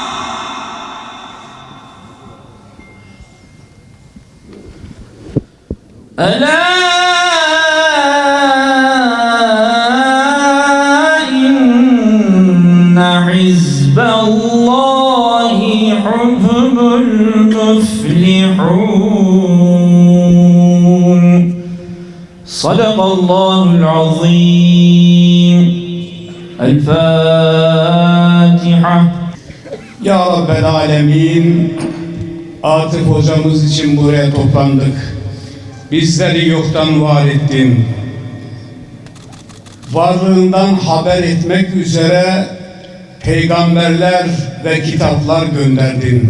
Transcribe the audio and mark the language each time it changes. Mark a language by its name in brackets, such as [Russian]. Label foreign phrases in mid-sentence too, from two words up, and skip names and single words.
[Arabic] ألا إن حزب الله هم المفلحون صدق الله العظيم الفاتحة. يا رب العالمين, [Turkish] Atıf hocamız için buraya toplandık. Bizleri yoktan var ettin. Varlığından haber etmek üzere peygamberler ve kitaplar gönderdin.